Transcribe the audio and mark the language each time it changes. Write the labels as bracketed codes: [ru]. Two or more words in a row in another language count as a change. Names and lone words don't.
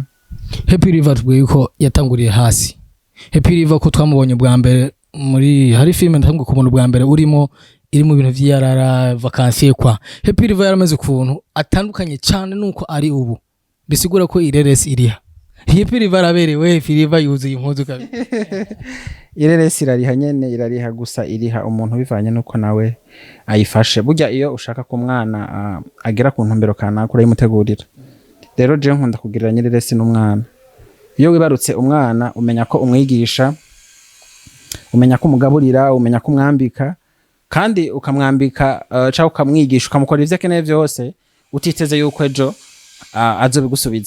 [rn] Happy live atubwiye yuko yatanguriye hasi. Happy live ko twamubonye bwa mbere muri hari filme ntango kubona bwa mbere urimo iri mu bintu vy'iyarara vacances kwa. Happy live yaramaze kuntu atandukanye cyane nuko ari ubu bisigura ko ireresi iriha. Happy live araberewe Happy live yuzuye impuzu kabi. Ireresi irariha nyene irariha gusa iriha umuntu bivanye nuko nawe ayifashe. Burya iyo ushaka ko umwana agera ku ntumbero kana kuri yimutegurira. Rero je nkunda kugira nyireresi n'umwana. Iyo wibarutse umwana umenya ko umwigisha, umenya ko umugaburira, umenya ko umwambika kandi ukamwambika cyangwa ukamwigisha ukamukora ivyo akeneye byose utiteze yuko ejo azobigusubiza.